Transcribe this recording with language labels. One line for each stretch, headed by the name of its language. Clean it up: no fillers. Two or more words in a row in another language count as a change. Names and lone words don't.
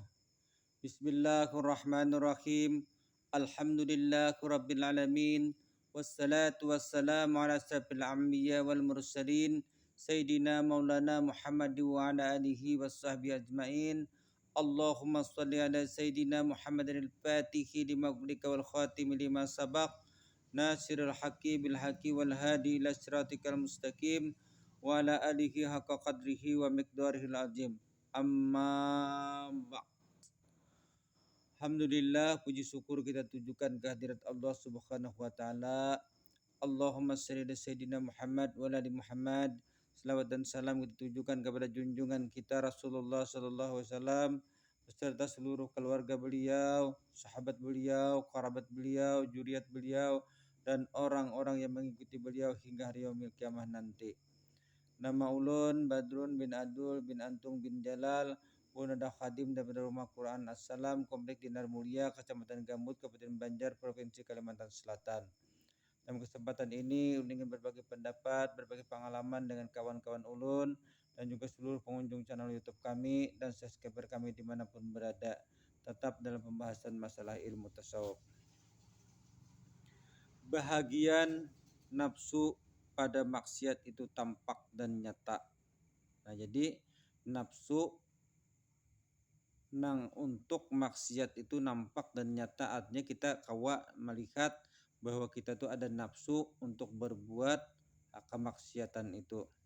Arabic: بسم الله الرحمن الرحيم. الحمد لله رب العالمين. والصلاة والسلام على أشرف الأنبياء والمرسلين سيدنا مولانا محمد وعلى آله وصحبه أجمعين. اللهم صل على سيدنا محمد الفاتح لما أغلق والخاتم لما سبق ناصر الحق بالحق والهادي إلى صراطك المستقيم وعلى آله حق قدره ومقداره العظيم. أما بعد. الحمد لله,
Indonesian: puji syukur kita tujukan kehadirat Allah
Arabic: سبحانه وتعالى. اللهم صل على سيدنا محمد وعلى آل محمد.
Indonesian: Selawat dan salam kita tujukan kepada junjungan kita Rasulullah
Arabic: صلى الله عليه وسلم
Indonesian: beserta seluruh keluarga beliau, sahabat beliau, kerabat beliau, zuriat beliau dan orang-orang yang mengikuti beliau hingga hari
Arabic: يوم القيامة
Indonesian: nanti.
Banjar: Nama ulun Badrun bin Adul bin Antung bin Jalal,
Indonesian: Punada Khadim daripada Rumah Quran Assalam, Komplek Dinar Mulia, Kecamatan Gambut, Kabupaten Banjar, Provinsi Kalimantan Selatan. Dalam kesempatan ini ulun ingin berbagi pendapat, berbagi pengalaman dengan kawan-kawan ulun dan juga seluruh pengunjung channel YouTube kami dan subscriber kami dimanapun berada, tetap dalam pembahasan masalah ilmu tasawuf. Bahagian nafsu pada maksiat itu tampak dan nyata.
Banjar: Nah, jadi nafsu nang untuk maksiat itu nampak dan nyata, artinya kita kawa melihat bahwa kita tuh ada nafsu untuk berbuat kemaksiatan itu.